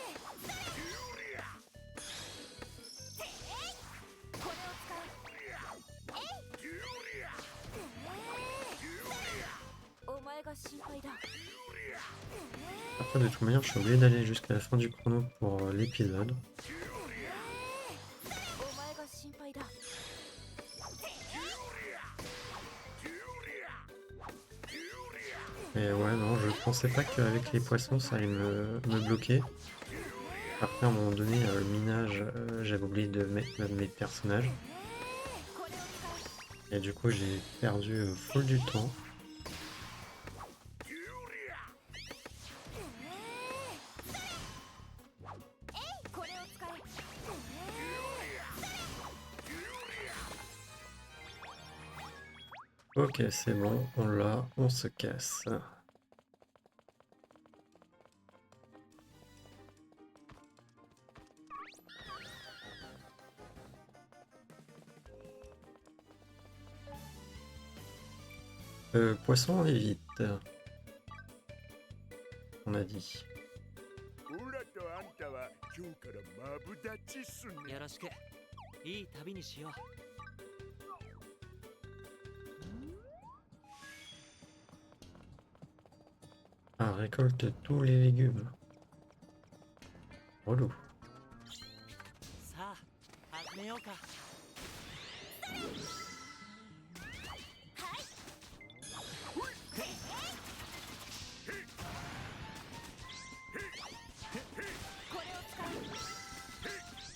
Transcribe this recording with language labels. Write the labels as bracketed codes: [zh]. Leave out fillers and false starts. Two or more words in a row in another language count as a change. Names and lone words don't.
[ja] これを使え。ジュリア。ジュリア。お前が心配だ。 [fr] Après de toute manière je suis obligé d'aller jusqu'à la fin du chrono pour l'épisode. [ja] お前が心配だ。 [fr] Et ouais non, je pensais pas qu'avec les poissons ça allait me bloquer. Après à un moment donné le minage j'avais oublié de mettre mes personnages. [ja] これを使え。 [fr] Et du coup j'ai perdu full du temps. [ja] これを使え。 [fr] Ok c'est bon, on l'a, on se casse. Poisson et vite. On a dit. [ja] オラとあんたは今日からマブダチっすね。よろしく。いい旅にしよう。 [fr] Ah, récolte tous les légumes. Relou. [ja] さあ、始めようか。これを使え。